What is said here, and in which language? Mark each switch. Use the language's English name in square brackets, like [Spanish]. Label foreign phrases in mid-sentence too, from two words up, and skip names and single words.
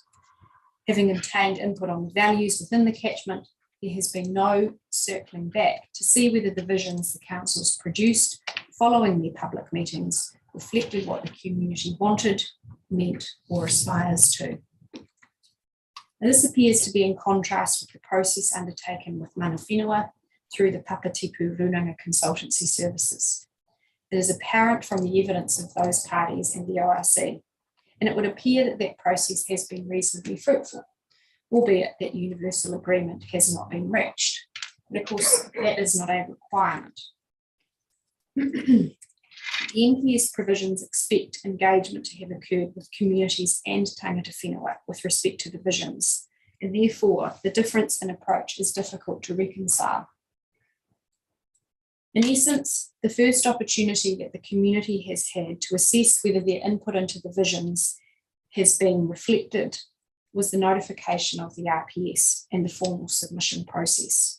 [English] Having obtained input on the values within the catchment, there has been no circling back to see whether the visions the Council's produced following their public meetings reflected what the community wanted, meant, or aspires to. This appears to be in contrast with the process undertaken with [Māori] mana whenua [English] through the Papatipu Runanga Consultancy Services. It is apparent from the evidence of those parties and the ORC, and it would appear that that process has been reasonably fruitful, albeit that universal agreement has not been reached. But of course, that is not a requirement. The NPS provisions expect engagement to have occurred with communities and [Māori] tangata whenua [English] with respect to the visions, and therefore the difference in approach is difficult to reconcile. In essence, the first opportunity that the community has had to assess whether their input into the visions has been reflected was the notification of the RPS and the formal submission process.